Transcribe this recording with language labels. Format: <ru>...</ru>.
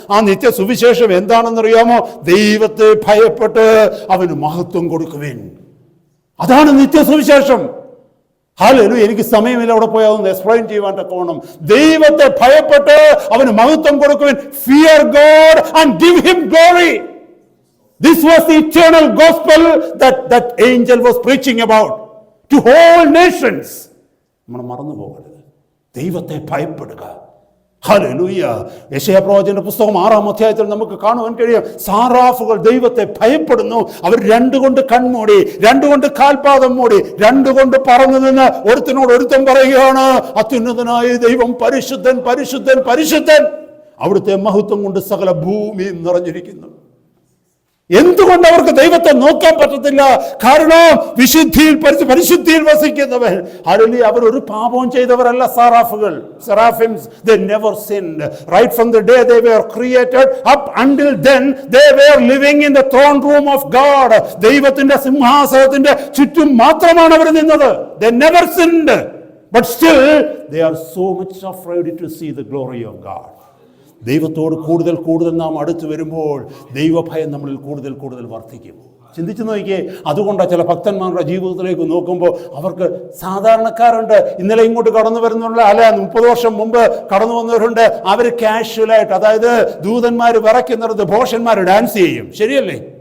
<ml>ആ നിത്യ സുവിശേഷം എന്താണെന്നറിയാമോ? ദൈവത്തെ ഭയപ്പെട്ട് അവന് മഹത്വം കൊടുക്കുവിൻ. അതാണ് നിത്യസുവിശേഷം. ഹല്ലേലൂയ. എനിക്ക് സമയമില്ല അവിടെ പോയി അതൊന്ന് എക്സ്പ്ലെയിൻ ചെയ്യുവാൻ തക്കവണ്ണം. ദൈവത്തെ ഭയപ്പെട്ട് അവന് മഹത്വം കൊടുക്കുവാൻ.</ml> <en>Fear God and give him glory. This was the eternal gospel that angel was preaching about to whole nations.</en> <ml>നമ്മൾ മറന്നു പോകരുത്. ദൈവത്തെ ഭയപ്പെടുക. ഹല്ലേലൂയ. യെശയ്യാ പ്രവാചകന്റെ പുസ്തകം 6-ാം അധ്യായത്തിൽ നമുക്ക് കാണുവാൻ കഴിയും, സാറാഫുകൾ ദൈവത്തെ ഭയപ്പെടുന്നു. അവർ 2 കൊണ്ട് കൺമൂടി, 2 കൊണ്ട് കാൽപാദം മൂടി, 2 കൊണ്ട് പറന്നു നിന്ന് ഒരുത്തനോട് ഒരുത്തൻ പറയുകയാണ്, അത്യുന്നതനായ ദൈവം പരിശുദ്ധൻ പരിശുദ്ധൻ പരിശുദ്ധൻ. അവിടുത്തെ മഹത്വം കൊണ്ട് സകല ഭൂമി നിറഞ്ഞിരിക്കുന്നു. എന്തുകൊണ്ട് അവർക്ക് ദൈവത്തെ നോക്കാൻ പറ്റത്തില്ല? കാരണം പരിശുദ്ധിയിൽ വസിക്കുന്നവൻ. ഹല്ലേലൂയ. അവർ ഒരു പാപവും ചെയ്തവരല്ല സാറാഫുകൾ.</ml> <en>Seraphims, they never sinned. Right from the day they were created up until then they were living in the throne room of God.</en> <ml>ദൈവത്തിന്റെ സിംഹാസനത്തിന്റെ ചുറ്റും മാത്രമാണ് അവർ നിന്നത്.</ml> <en>They never sinned, but still they are so much afraid to see the glory of God.</en> <ml>ദൈവത്തോട് കൂടുതൽ നാം അടുത്ത് വരുമ്പോൾ ദൈവഭയം നമ്മളിൽ കൂടുതൽ വർദ്ധിക്കും. ചിന്തിച്ചു നോക്കിയേ. അതുകൊണ്ടാണ് ചില ഭക്തന്മാരുടെ ജീവിതത്തിലേക്ക് നോക്കുമ്പോൾ അവർക്ക് സാധാരണക്കാരുണ്ട്, ഇന്നലെ ഇങ്ങോട്ട് കടന്നു വരുന്നുള്ള, അല്ല 30 വർഷം മുമ്പ് കടന്നു വന്നവരുണ്ട്. അവർ കാഷ്വലായിട്ട്, അതായത് ദൂതന്മാർ വിറയ്ക്കുന്നിടത്ത് ഭോഷന്മാർ ഡാൻസ് ചെയ്യും. ശരിയല്ലേ?</ml>